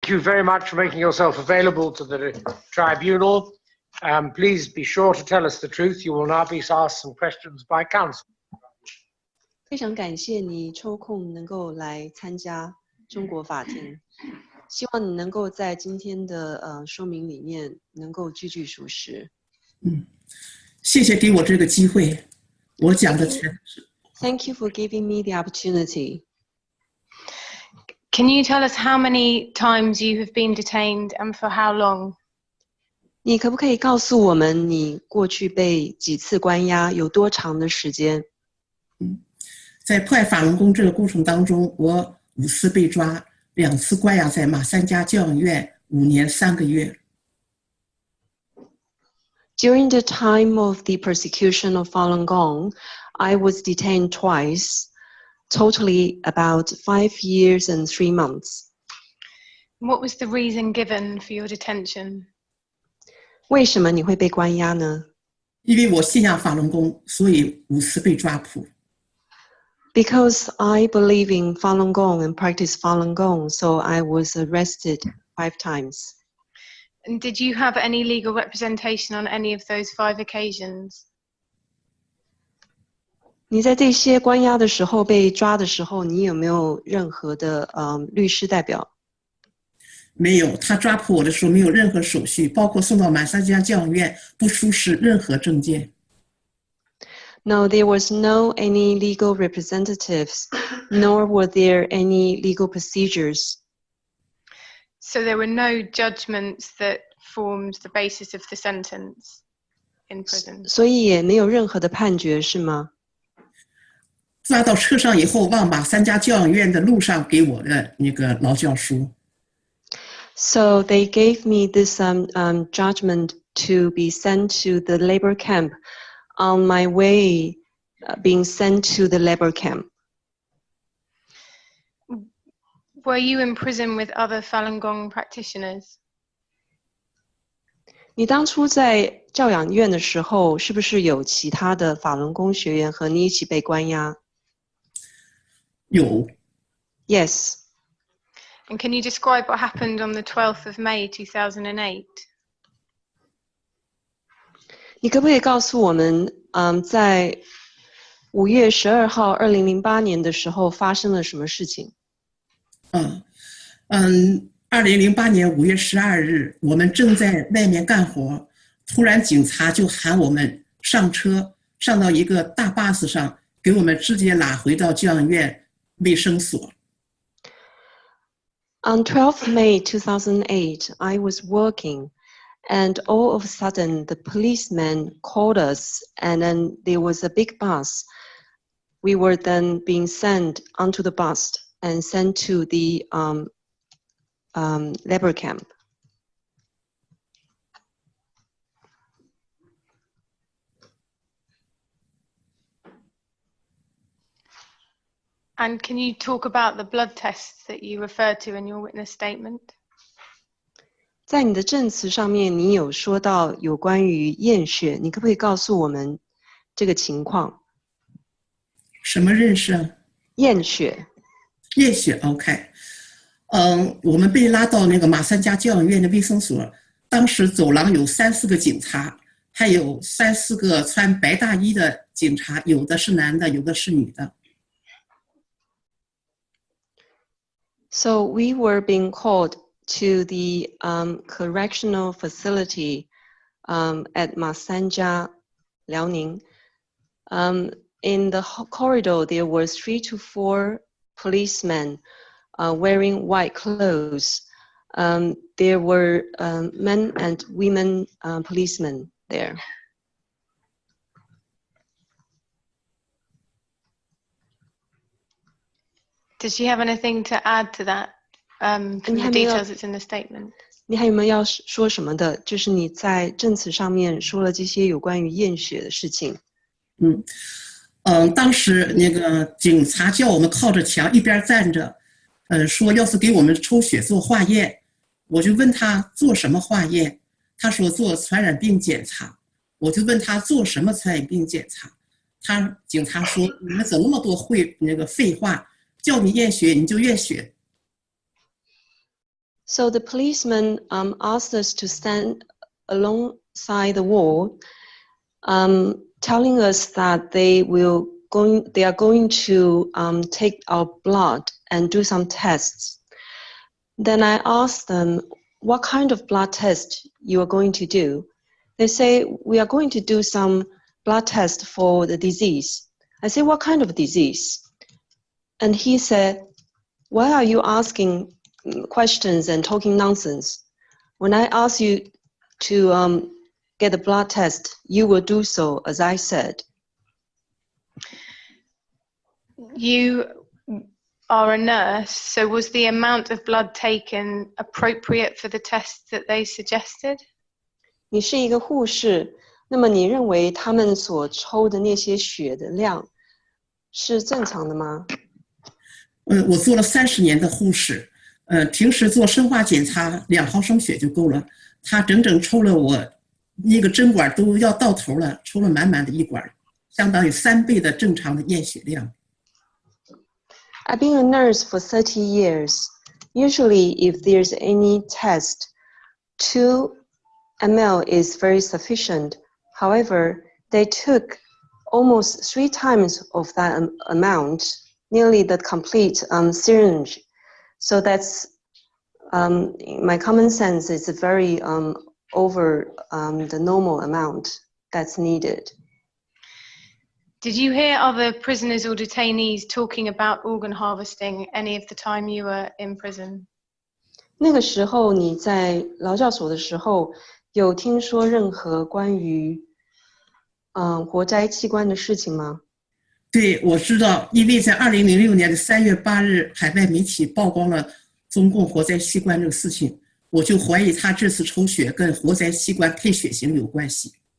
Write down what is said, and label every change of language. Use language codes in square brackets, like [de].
[en] Thank you very much for making yourself available to the tribunal. Please be sure to tell us the truth. You will now be asked some questions by counsel. [zh] 非常感谢你抽空能够来参加中国法庭，希望你能够在今天的说明里面能够句句属实。谢谢给我这个机会，我讲的全是。 [en] Thank you for giving me the opportunity. Can you tell us how many times you have been detained and for how long? [zh] 你可不可以告诉我们你过去被几次关押，有多长的时间？在破坏法轮功这个过程当中，我5次被抓，2次关押在马三家教养院5年3个月。 [en] During the time of the persecution of Falun Gong, I was detained twice, totally about 5 years and 3 months. What was the reason given for your detention? [zh] 为什么你会被关押呢？因为我信仰法轮功，所以5次被抓捕。 [en] Because I believe in Falun Gong and practice Falun Gong, so I was arrested 5 times. And did you have any legal representation on any of those 5 occasions? [zh] 你在这些关押的时候，被抓的时候，你有没有任何的律师代表？没有，他抓捕我的时候没有任何手续，包括送到马三家教养院不出示任何证件。 [en] No, there was no any legal representatives, nor were there any legal procedures. So there were no judgments that formed the basis of the sentence in prison. [zh] 所以也没有任何的判决，是吗？抓到车上以后，往马三家教养院的路上给我的那个劳教书。 [en] So they gave me this judgment to be sent to the labor camp. On my way, being sent to the labor camp. Were you in prison with other Falun Gong practitioners? [zh] 你当初在教养院的时候，是不是有其他的法轮功学员和你一起被关押？有。 [en] Yes. And can you describe what happened on the 12th of May 2008? [zh] 你可不可以告诉我们，在5月12号2008年的时候发生了什么事情？2008年5月12日，我们正在外面干活，突然警察就喊我们上车，上到一个大巴士上，给我们直接拉回到教养院卫生所。 [en] On 12th May 2008, I was working. And all of a sudden, the policeman called us, and then there was a big bus. We were then being sent onto the bus and sent to the labor camp. And can you talk about the blood tests that you referred to in your witness statement? [zh] 在你的证词上面，你有说到有关于验血，你可不可以告诉我们这个情况？什么认识啊？验血。验血 ，OK。我们被拉到那个马三家教养院的卫生所，当时走廊有3、4个警察，还有3、4个穿白大衣的警察，有的是男的，有的是女的。 [en] So we were being called to the correctional facility at Masanja, Liaoning. In the corridor, there were 3 to 4 policemen wearing white clothes. There were men and women policemen there. Does she have anything to add to that? From the details that's in the statement. [zh] 你还有没有要说什么的？就是你在证词上面说了这些有关于验血的事情。当时那个警察叫我们靠着墙一边站着，说要是给我们抽血做化验，我就问他做什么化验，他说做传染病检查，我就问他做什么传染病检查，警察说你们怎么那么多废话，叫你验血你就验血。 [en] So the policeman asked us to stand alongside the wall, telling us that they are going to take our blood and do some tests. Then I asked them, what kind of blood test you are going to do? They say, we are going to do some blood test for the disease. I say, what kind of disease? And he said, why are you asking questions and talking nonsense? When I ask you to get a blood test, you will do so as I said. You are a nurse, so was the amount of blood taken appropriate for the test that they suggested? [zh] 你是一个护士，那么你认为他们所抽的那些血的量是正常的吗？我做了30年的护士，平时做生化检查2毫升血就够了，他整整抽了我那个针管都要到头了，抽了满满的一管，相当于3倍的正常的验血量。 [en] I've been a nurse for 30 years. Usually, if there's any test, 2 ml is very sufficient. However, they took almost 3 times of that amount, nearly the complete syringe. So that's, my common sense is very over the normal amount that's needed. Did you hear other prisoners or detainees talking about organ harvesting any of the time you were in prison? [zh] 那个时候你在劳教所的时候，有听说任何关于活摘器官的事情吗？对，我知道，因为在2006年的3月8日，海外媒体曝光了中共活摘器官这个事情，我就怀疑他这次抽血跟活摘器官配血型有关系。